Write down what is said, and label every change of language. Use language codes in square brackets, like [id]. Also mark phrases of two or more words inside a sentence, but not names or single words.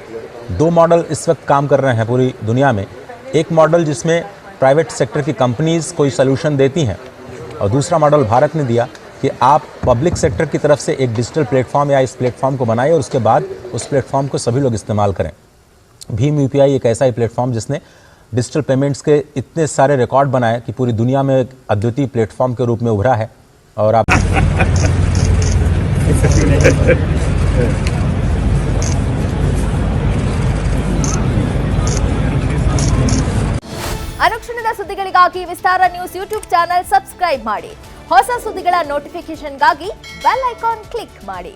[hi] दो मॉडल इस वक्त काम कर रहे हैं पूरी दुनिया में। एक मॉडल जिसमें [en] private sector [hi] की कंपनीज़ कोई सलूशन देती हैं और दूसरा मॉडल भारत ने दिया कि आप [en] public sector [hi] की तरफ से एक [en] digital platform [hi] या इस प्लेटफॉर्म को बनाएं और उसके बाद उस प्लेटफॉर्म को सभी लोग इस्तेमाल करें। भीम यूपीआई एक ऐसा ही प्लेटफॉर्म जिसने [en] digital payments [hi] के इतने सारे रिकॉर्ड बनाए कि पूरी दुनिया में एक अद्वितीय प्लेटफॉर्म के रूप में उभरा है। और आप [kn] ಅನುಕ್ಷಣದ ಸುದ್ದಿಗಳಿಗಾಗಿ ವಿಸ್ತಾರ ನ್ಯೂಸ್ [en] YouTube channel subscribe [kn] ಮಾಡಿ. ಹೊಸ ಸುದ್ದಿಗಳ ನೋಟಿಫಿಕೇಶನ್ಗಾಗಿ [en] bell icon click [kn] ಮಾಡಿ.